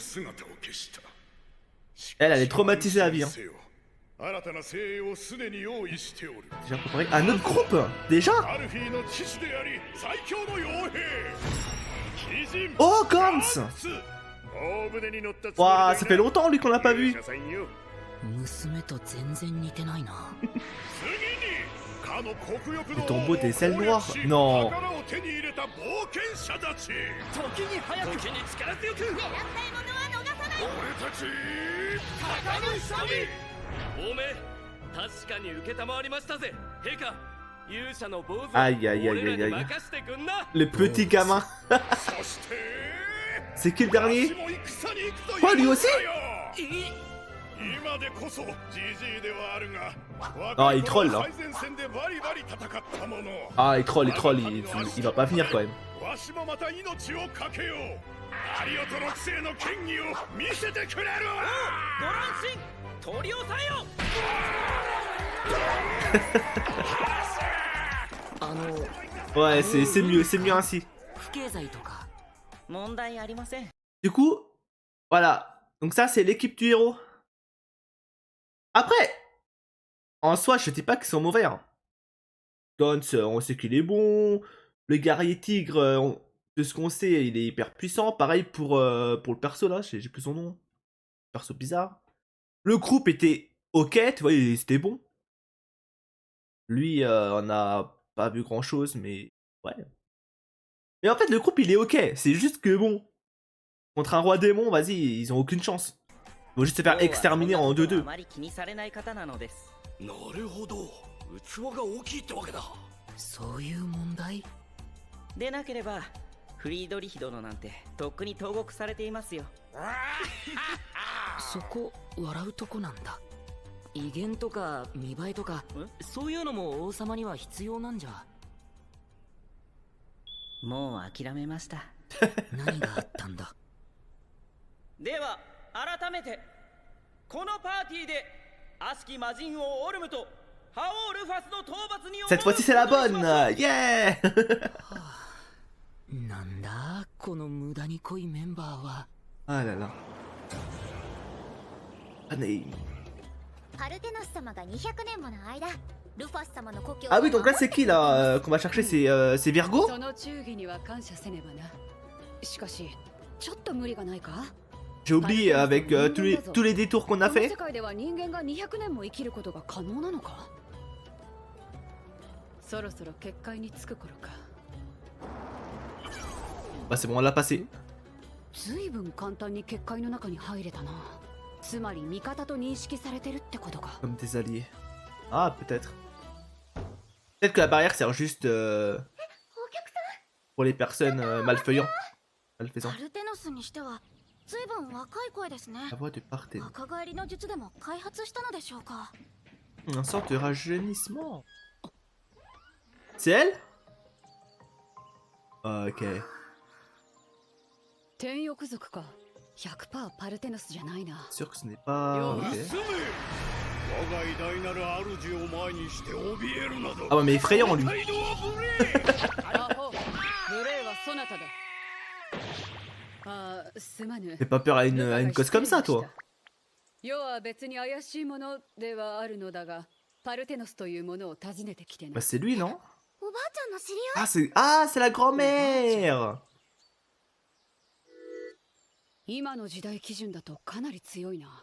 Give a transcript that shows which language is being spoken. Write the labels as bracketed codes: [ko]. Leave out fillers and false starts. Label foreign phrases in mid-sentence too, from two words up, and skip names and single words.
[fr] Elle est traumatisée à vie. Hein. Déjà préparé un autre groupe. Déjà. Oh Gantz. Waouh, ça fait longtemps lui qu'on l'a pas vu. [ja] 娘と全然似てないな。 [fr] Le tombeau des ailes noires. Non. [ja] 狙った獲物は逃さない。おめえ確かに受けたまわりましたぜ陛下。勇者の坊主 [fr] Aïe aïe aïe [ja] 俺ら [fr] aïe [ja] に [fr] aïe. [ja] 任してくんな。 [fr] Le petit gamin. C'est qui le dernier? Quoi, lui aussi? Ah, il troll là. Ah, il troll, il va pas venir quand même. Ouais, c'est mieux ainsi. [ja] 不経済とか問題ありません。 [fr] Du coup, voilà. Donc ça, c'est l'équipe du héros. Après, en soi, je dis pas qu'ils sont mauvais. Hein. Gantz, on sait qu'il est bon. Le guerrier tigre, de ce qu'on sait, il est hyper puissant. Pareil pour le perso là, j'ai plus son nom. Perso bizarre. Le groupe était ok, tu vois, c'était bon. Lui, on n'a pas vu grand chose, mais ouais. Mais en fait, le groupe il est ok. C'est juste que bon, contre un roi démon, vas-y, ils ont aucune chance. Ils vont juste se faire exterminer en 2-2. [ja] あまり気にされない方なのです。なるほど。器が大きいってわけだ。そういう問題でなければフリードリヒ殿なんてとっくに投獄されていますよ。そこ笑うとこなんだ。威厳とか見栄えとかそういうのも王様には必要なんじゃ。もう諦めました。何があったんだ。では改めてこのパーティーで悪しき魔人王オルムと覇王ルファスの討伐に [fr] Cette fois-ci c'est la bonne. Yeah. [ja] なんだこの無駄に濃いメンバーは。 [fr] Ah là là. Année. [ja] パルテノス様が200年もの間ルファス様の故郷 [fr] Ah oui, donc là c'est qui là qu'on va chercher, c'est Virgo? [ja] その忠義には感謝せねばな。しかしちょっと無理がないか。 [fr] J'ai oublié avec tous les détours qu'on a [ja] この [fr] fait. [ja] 世界では人間が200年も生きることが可能なのか。そろそろ結界につく頃か。 [fr] Bah c'est bon, on l'a passé. [ja] ずいぶん簡単に結界の中に入れたな。つまり味方と認識されてるってことか。 [fr] Comme des alliés. Ah peut-être. Peut-être que la barrière sert juste [ja] お客さん [fr] pour les personnes malfaisants. [ja] パルテノスにしてはずいぶん若い声ですね。 [fr] La voix de Parthénon. [ja] 若返りの術でも開発したのでしょうか。 [fr] Un sorte de rajeunissement. C'est elle? Ok. [ja] 天翼族か。100% パルテノスじゃないな。 [fr] Sûr que ce n'est pas. Ok. [ja] 我が偉大なる主を前にして怯えるなど。 [fr] Ah ouais mais effrayant lui. [ja] 態度は無礼。アホ、無礼はそなただ。ああ、すまぬ。 [fr] Fais pas peur à une cause comme ça toi. [ja] 世は別に怪しいものではあるのだが、パルテノスというものを訪ねてきてな。 [fr] Bah c'est lui non? [ja] おばあちゃんの知り合い。 [fr] C'est la grand-mère. [ja] 今の時代基準だとかなり強いな。